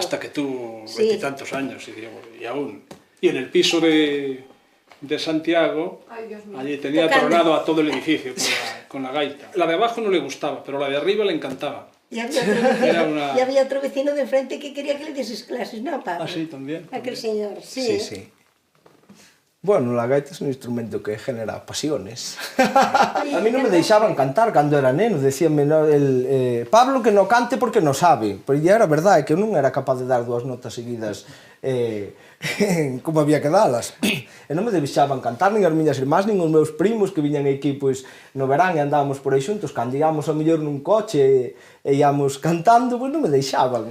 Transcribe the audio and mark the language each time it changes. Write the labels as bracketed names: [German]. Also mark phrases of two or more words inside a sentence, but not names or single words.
[Spanish] hasta que tuvo veintitantos años, y aún. Y en el piso de Santiago, allí tenía tronado a todo el edificio con la gaita. La de abajo no le gustaba, pero la de arriba le encantaba. Y había otro vecino de enfrente que quería que le dieses clases, ¿no, Pablo? Ah, sí, también. Aquel señor, sí. Sí. Bueno, la gaita es un instrumento que genera pasiones. [Galician] A mí non me deixaban cantar cando era neno, decíanme Pablo que non cante porque non sabe, pero ya era verdade que eu non era capaz de dar 2 notas seguidas como había que dalas. E non me deixaban cantar nin as miñas irmás, nin os meus primos que viñan aquí pois, no verán e andábamos por aí xuntos, cando íamos a mellor nun coche e íamos cantando, pois non me deixaban.